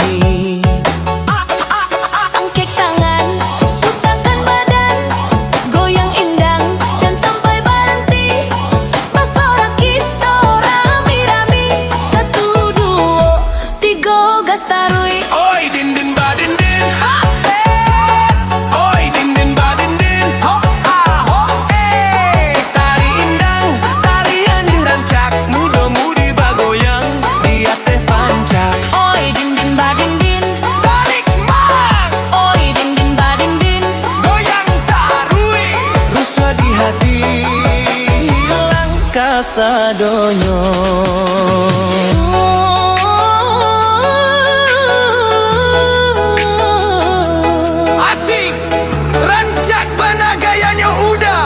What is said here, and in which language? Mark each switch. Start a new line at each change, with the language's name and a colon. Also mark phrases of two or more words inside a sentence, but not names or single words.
Indonesian: Angkat tangan, putarkan badan, goyang indang, jangan sampai berhenti.
Minangkabau: Pasorak kita rami-rami, 1, 2, 3 gas tarui. Oi din din ba din din. Oi din din ba din din. Ho ah ho eh. Tari indang, tarian indang cak. Muda-mudi bagoyang, dia teh pancak. Oi din din ba din din, Tarik mang, oi din din ba din din. goyang tarui. Rusuh di hati hilang kasadonyo. Asik, rancak bana gayanya udah.